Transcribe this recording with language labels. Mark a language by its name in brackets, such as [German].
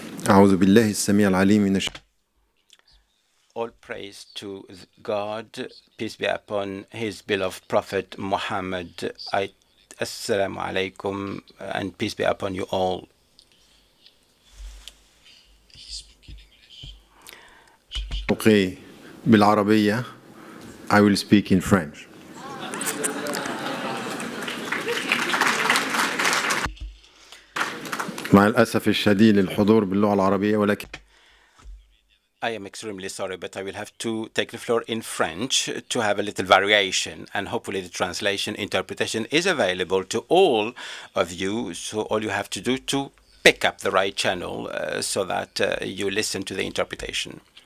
[Arabic] أعوذ بالله السميع العليم من [English] All praise to God, peace be upon his beloved Prophet Mohammed. Assalamu alaikum, and peace be upon you all. [Arabic] شوقي بالعربية. [English] I will speak in French. [Arabic] مع الأسف الشديد للحضور باللغة العربية ولكن [English] I am extremely sorry, but I will have to take the floor in French to have a little variation, and hopefully the translation interpretation is available to all of you. So all you have to do to pick up the right channel so that you listen to the interpretation.